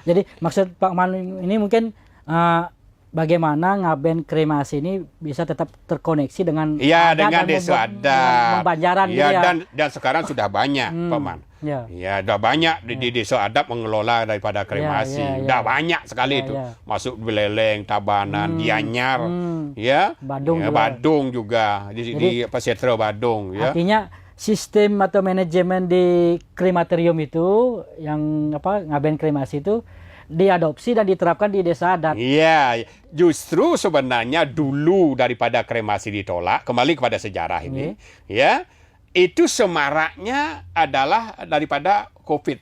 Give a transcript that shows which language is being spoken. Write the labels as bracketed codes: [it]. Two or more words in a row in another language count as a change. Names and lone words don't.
[id] Jadi maksud Pak Manu ini mungkin bagaimana Ngaben kremasi ini bisa tetap terkoneksi dengan dengan desa adat, Banjaran gitu ya. Dan sekarang sudah banyak, Pak Man. Ya, sudah banyak di desa adat mengelola daripada kremasi. Sudah banyak sekali itu. Masuk Beleleng, Tabanan, Gianyar, ya, Badung juga di Setra Badung. Ya. Artinya sistem atau manajemen di krematorium itu yang Ngaben kremasi itu diadopsi dan diterapkan di desa adat. Iya, justru sebenarnya dulu daripada kremasi ditolak, kembali kepada sejarah ini, ya, itu semaraknya adalah daripada COVID.